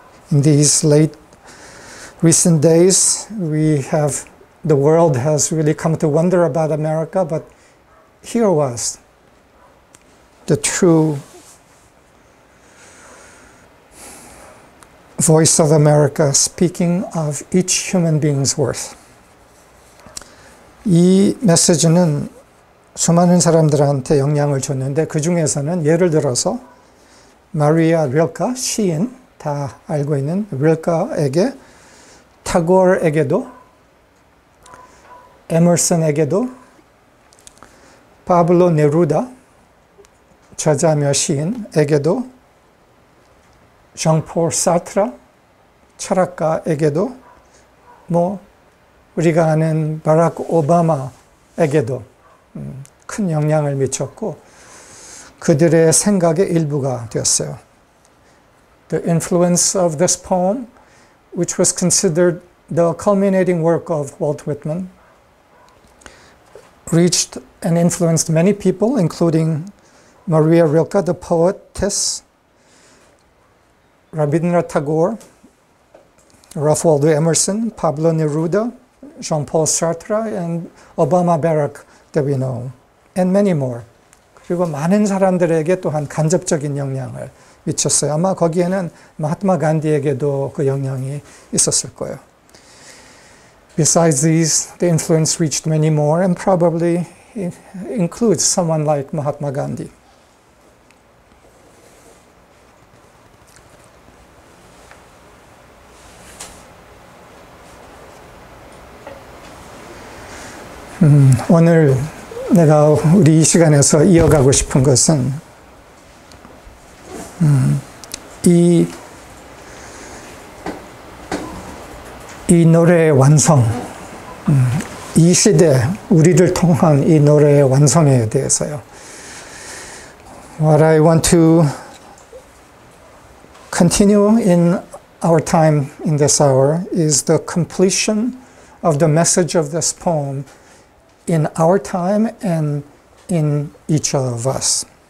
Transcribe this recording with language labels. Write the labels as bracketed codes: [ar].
[en] In these recent days, the world has really come to wonder about America, but here was the true voice of America speaking of each human being's worth. [ko] 이 메시지는 수많은 사람들한테 영향을 줬는데, 그 중에서는 예를 들어서 마리아 릴카, 시인, 다 알고 있는 릴카에게, 타고르에게도, 에머슨에게도, 파블로 네루다, 저자며 시인에게도, 장폴 사트라, 철학가에게도, 우리가 아는 바락 오바마에게도 큰 영향을 미쳤고, 그들의 생각의 일부가 되었어요. [en] The influence of this poem, which was considered the culminating work of Walt Whitman, reached and influenced many people, including Maria Rilke, the poetess, Rabindranath Tagore, Ralph Waldo Emerson, Pablo Neruda, Jean-Paul Sartre, and Obama Barack that we know. and many more. [ko] 그리고 많은 사람들에게 또한 간접적인 영향을 미쳤어요. 아마 거기에는 마하트마 간디에게도 그 영향이 있었을 거예요. [en] Besides these, the influence reached many more and probably includes someone like Mahatma Gandhi. [ko] 오늘 내가 우리 이 시간에서 이어가고 싶은 것은 이 노래의 완성, 이 시대 우리를 통한 이 노래의 완성에 대해서요. [en] What I want to continue in our time in this hour is the completion of the message of this poem in our time and in each of us.